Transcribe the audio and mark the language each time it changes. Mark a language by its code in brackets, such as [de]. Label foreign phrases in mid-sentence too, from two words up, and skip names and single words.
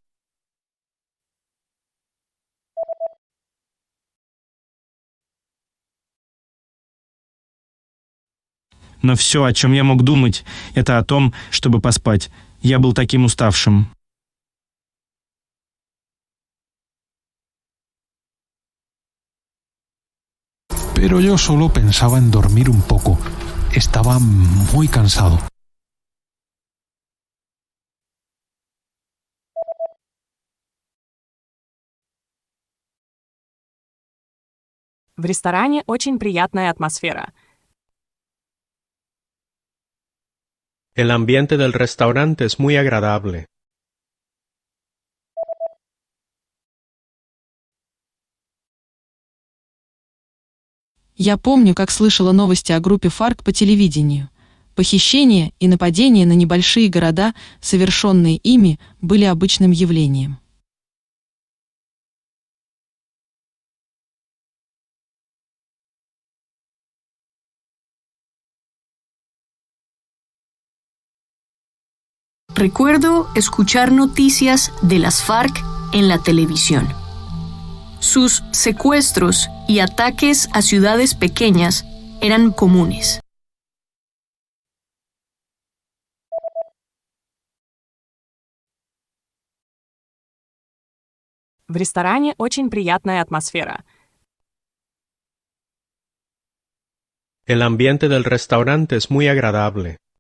[ru] Но все, о чем я мог думать, это о том, чтобы поспать. Я был таким уставшим. [es] Pero yo solo pensaba en dormir un poco. Estaba muy cansado. [ru] В ресторане очень приятная атмосфера. [es] El ambiente del restaurante es muy agradable. [ru] Я помню, как слышала новости о группе ФАРК по телевидению. Похищения и нападения на небольшие города, совершенные ими, были обычным явлением. [es] Recuerdo escuchar noticias de las FARC en la televisión. Sus secuestros y ataques a ciudades pequeñas eran comunes. [ru] В ресторане очень приятная атмосфера. [es] El ambiente del restaurante es muy agradable.